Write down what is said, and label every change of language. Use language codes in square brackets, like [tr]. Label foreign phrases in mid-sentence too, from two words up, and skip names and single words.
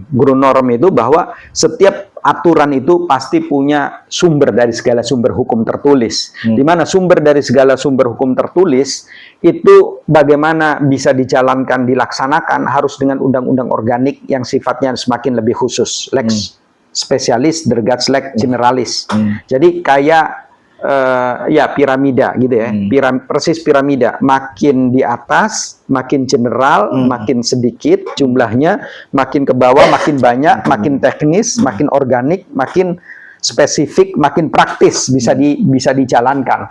[id] Grundnorm itu bahwa setiap aturan itu pasti punya sumber dari segala sumber hukum tertulis. Di mana sumber dari segala sumber hukum tertulis itu bagaimana bisa dijalankan, dilaksanakan harus dengan undang-undang organik yang sifatnya semakin lebih khusus. [la] Lex spesialis, dergat lex generalis. [id] Jadi kayak ya piramida gitu ya, persis piramida, makin di atas makin general, makin sedikit jumlahnya, makin ke bawah makin banyak, makin teknis, makin organik, makin spesifik, makin praktis, bisa dijalankan.